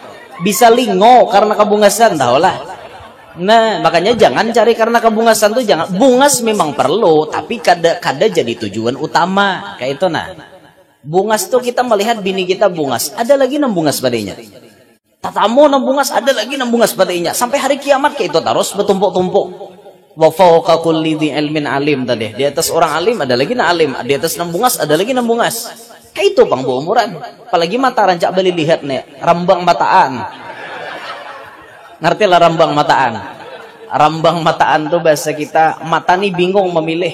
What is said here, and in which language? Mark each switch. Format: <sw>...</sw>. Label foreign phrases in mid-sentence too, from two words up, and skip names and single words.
<bjn>Bisa lingo karena kebungasan tahulah. Nah, makanya jangan cari karena kebungasan tuh jangan. Bungas memang perlu, tapi kada jadi tujuan utama. Kayak itu nah. Bungas tuh kita melihat bini kita bungas, ada lagi nang bungas padanya. Tatamu nang bungas, ada lagi nang bungas padanya. Sampai hari kiamat kayak itu terus bertumpuk-tumpuk.</bjn> <ar>وفوق كل ذي علم عليم tadi.</ar> <bjn>Di atas orang alim ada lagi nang alim, di atas nang bungas ada lagi nang bungas. Kayak itu bang umuran. Apalagi mata rancak beli lihat nih, rambang mataan. Ngerti lah rambang mataan. Rambang mataan tuh bahasa kita mata nih bingung memilih.</bjn>